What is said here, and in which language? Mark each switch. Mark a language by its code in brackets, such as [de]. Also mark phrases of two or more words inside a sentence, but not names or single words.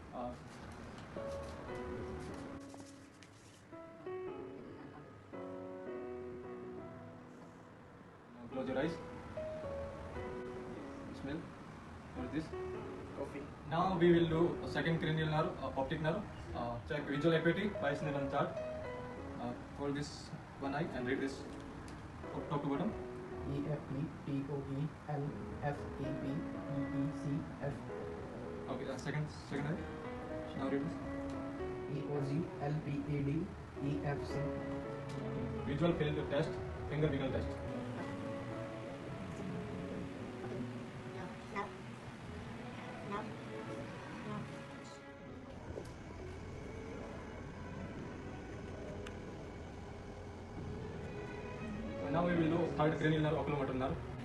[en] Now close your eyes. Smell. What is this? Coffee. Now we will do a second cranial nerve, optic nerve. Check visual acuity by Snellen chart. Hold this one eye and read this top to bottom. E F E T O E L F E P E E C F. Okay, second eye. Now read this. E O Z L P A D E F C. Visual field test, finger wiggle test. Now we will do third cranial nerve, oculomotor nerve.